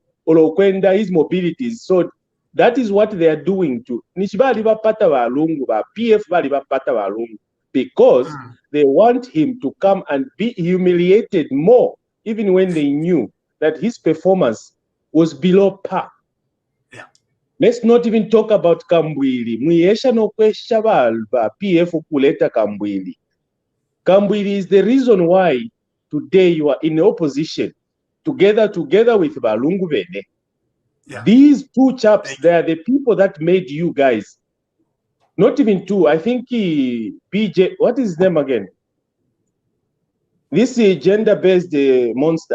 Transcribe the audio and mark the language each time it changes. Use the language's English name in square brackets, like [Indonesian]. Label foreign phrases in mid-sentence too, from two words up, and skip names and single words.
[English] Olokwenda, his mobilities. So that is what they are doing to because they want him to come and be humiliated more, even when they knew that his performance was below par. Yeah. Let's not even talk about Kambwili. [Bemba] Muyesha no kwesha ba PF kuleta Kambwili. [English] Kambwili is the reason why today you are in the opposition, together with Balungu Bene. Yeah. These two chaps, they are the people that made you guys. Not even two. I think BJ, what is his name again? This is gender-based monster.